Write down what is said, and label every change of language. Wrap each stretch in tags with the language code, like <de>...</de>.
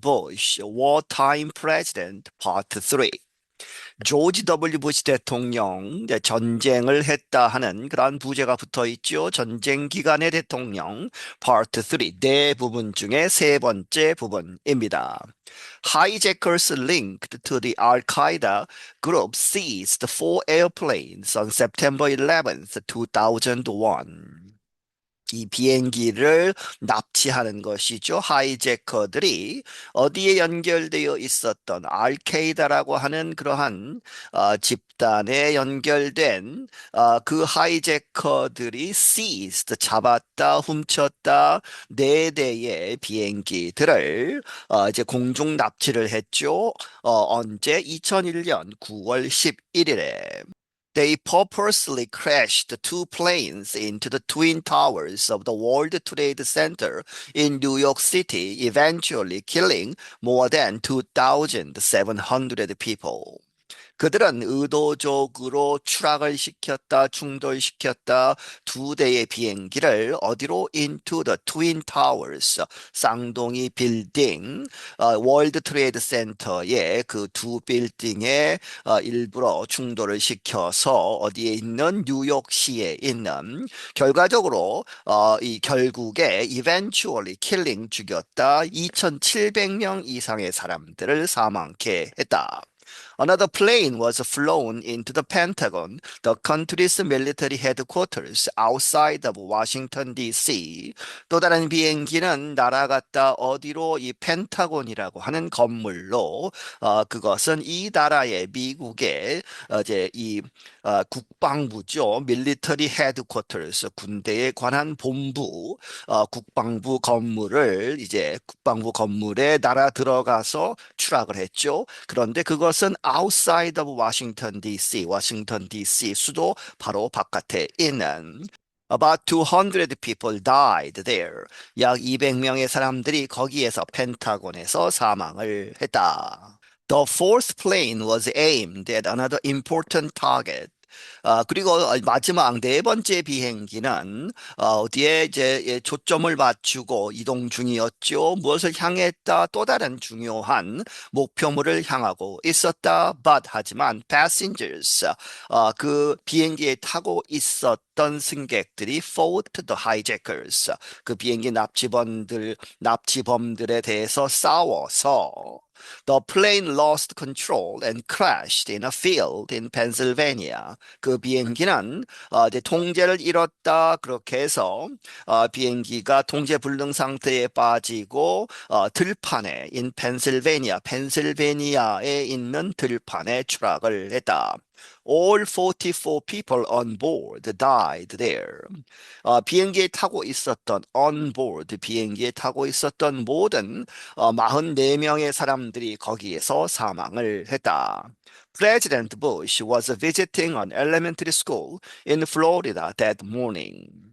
<en>부시, Wartime President, Part 3.</en> <ko>조지 W. 부시 대통령, 이제 전쟁을 했다 하는 그러한 부제가 붙어 있죠. 전쟁 기간의 대통령, Part 3, 네 부분 중에 세 번째 부분입니다.</ko> <en>Hijackers linked to the Al-Qaeda group seized four airplanes on September 11th, 2001.</en> <ko>이 비행기를 납치하는 것이죠. 하이제커들이 어디에 연결되어 있었던 알케이다라고 하는 그러한 집단에 연결된 그 하이제커들이</ko> <en>seized</en> <ko>잡았다, 훔쳤다 네 대의 비행기들을 이제 공중 납치를 했죠. 언제? 2001년 9월 11일에.</ko> <en>They purposely crashed two planes into the twin towers of the World Trade Center in New York City, eventually killing more than 2,700 people.</en> <ko>그들은 의도적으로 추락을 시켰다, 충돌시켰다 두 대의 비행기를 어디로</ko> <en>into the Twin Towers,</en> <ko>쌍둥이 빌딩, 월드 트레이드 센터의 그 두 빌딩에 일부러 충돌을 시켜서 어디에 있는 뉴욕시에 있는 결과적으로 이 결국에</ko> <en>eventually killing</en> <ko>죽였다 2,700명 이상의 사람들을 사망케 했다.</ko> <en>Another plane was flown into the Pentagon, the country's military headquarters outside of Washington, D.C.</en> <ko>또 다른 비행기는 날아갔다 어디로 이 펜타곤이라고 하는 건물로 그것은 이 나라의 미국의 이제 이 국방부죠. 밀리터리 헤드쿼터스 군대에 관한 본부 국방부 건물을 이제 국방부 건물에 날아 들어가서 추락을 했죠. 그런데 그것은</ko> <en>outside of Washington D.C.</en> <ko>워싱턴 D.C. 수도 바로 바깥에 있는</ko> <en>About 200 people died there.</en> <ko>약 200명의 사람들이 거기에서 펜타곤에서 사망을 했다.</ko> <en>The fourth plane was aimed at another important target.</en> <ko>그리고 마지막 네 번째 비행기는 어디에 이제 초점을 맞추고 이동 중이었죠. 무엇을 향했다? 또 다른 중요한 목표물을 향하고 있었다.</ko> <en>But</en> <ko>하지만</ko> <en>passengers</en> <ko>그 비행기에 타고 있었던 승객들이</ko> <en>fought the hijackers</en> <ko>그 비행기 납치범들에 대해서 싸워서</ko> <en>The plane lost control and crashed in a field in Pennsylvania.</en> <ko>그 비행기는 이제 통제를 잃었다. 그렇게 해서 비행기가 통제 불능 상태에 빠지고 들판에</ko> <en>in Pennsylvania,</en> <ko>펜실베니아에 있는 들판에 추락을 했다.</ko> <en>All 44 people on board died there.</en> <ko>비행기에 타고 있었던</ko> <en>on board</en> <ko>비행기에 타고 있었던 모든 44명의 사람들이 거기에서 사망을 했다.</ko> <en>President Bush was visiting an elementary school in Florida that morning.</en>